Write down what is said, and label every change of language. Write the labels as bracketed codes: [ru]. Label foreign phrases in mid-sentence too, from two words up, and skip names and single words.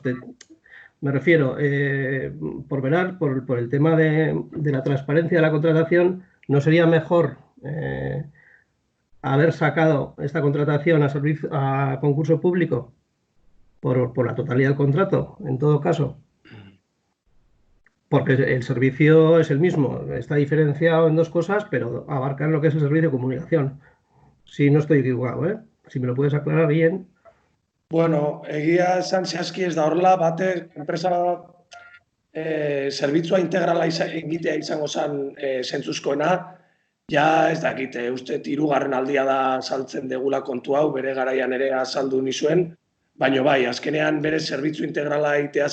[es] Me refiero, por el tema de la transparencia de la contratación, ¿no sería mejor haber sacado esta contratación a concurso público por la totalidad del contrato, en todo caso? Porque el servicio es el mismo, está diferenciado en dos cosas, pero abarcan lo que es el servicio de comunicación. Si no estoy equivocado, Si me lo puedes aclarar bien. [eu] Bueno, egia esan zehazki ez da horrela, bate enpresa zerbitzua integrala egitea izango zen zentzuzkoena, ja ez dakite, uste 3. aldia da saltzen degula kontu hau, bere garaian ere azaldu nizuen, baina bai, azkenean bere zerbitzu integrala egitea